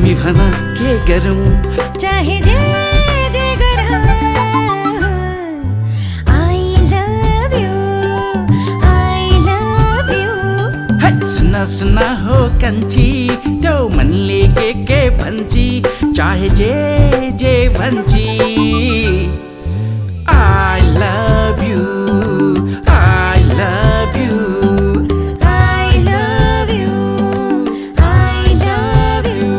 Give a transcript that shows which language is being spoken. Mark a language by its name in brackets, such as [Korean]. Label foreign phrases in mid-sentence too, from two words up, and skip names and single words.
[Nepali] भन के गरौँ चाहे जे जे गर [English] I love you [Nepali] है सुना सुना हो कन्छी त्यो मनले के भन्छी चाहे जे जे भन्छी [English] I love you I love you I love you I love you